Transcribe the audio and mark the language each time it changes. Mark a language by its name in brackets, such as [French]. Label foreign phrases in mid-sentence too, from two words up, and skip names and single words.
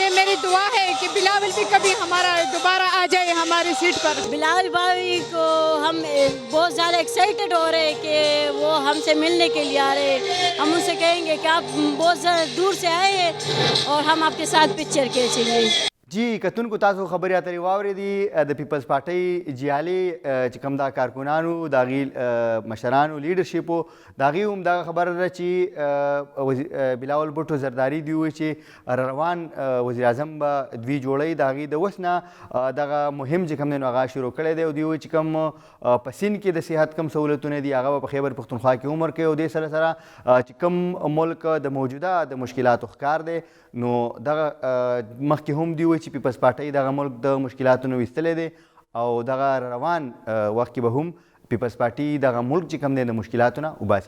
[Urdu] یہ میری دعا ہے کہ بلاول بھی کبھی ہمارا دوبارہ آ جائے ہماری سیٹ پر. بلاول بھائی کو ہم بہت زیادہ ایکسائٹڈ ہو رہے ہیں کہ وہ ہم سے ملنے کے لیے آ رہے ہیں. ہم ان سے کہیں گے کہ آپ بہت زیادہ دور سے آئے ہیں اور ہم آپ کے ساتھ پکچر کھینچیں گے. [Pashto] جی کتونکو تاسو خبرې اترې واورېدې د پیپلز پارټۍ جیالې چې کوم دا کارکونانو د هغې مشرانو لیډرشپو د هغې هم دغه خبره ده چې بلاول بوټو زرداري دوی وایي چې روان وزیر اعظم به دوی جوړوي د هغې د اوس نه دغه مهم چې کوم دی نو هغه شروع کړی دی او دوی وایي چې کوم په سیند کې د صحت کوم سهولتونه دي هغه به په خیبر پښتونخوا کې هم ورکوي او دې سره سره چې کوم ملک د موجوده د مشکلاتو ښکار دی نو دغه مخکې هم دوی وایي چې پیپلز پارټۍ دغه ملک د مشکلاتو نه ویستلی دی او دغه روان وخت کې به هم پیپلز پارټي دغه ملک چې کوم دی د مشکلاتو نه وباسي.